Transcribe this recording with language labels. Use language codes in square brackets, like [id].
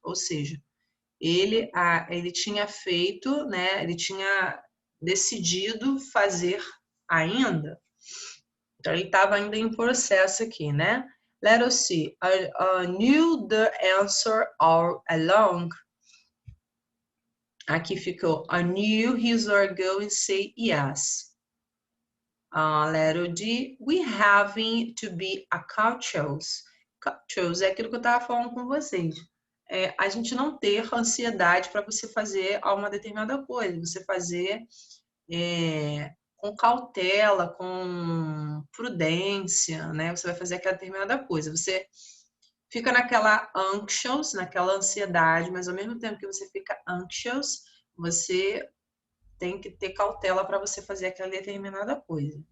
[pt] Ou seja, ele tinha feito, né? Ele tinha decidido fazer ainda. Então, ele estava ainda em processo aqui, né? [en] Let us see. I knew the answer all along. Aqui ficou, I knew he was going to say yes. Letter D, we having to be cautious. [pt] Cautious é aquilo que eu estava falando com vocês. A gente não ter ansiedade para você fazer uma determinada coisa. Você fazer com cautela, com prudência, né? Você vai fazer aquela determinada coisa. Você fica naquela anxious, naquela ansiedade, mas ao mesmo tempo que você fica anxious, você tem que ter cautela para você fazer aquela determinada coisa.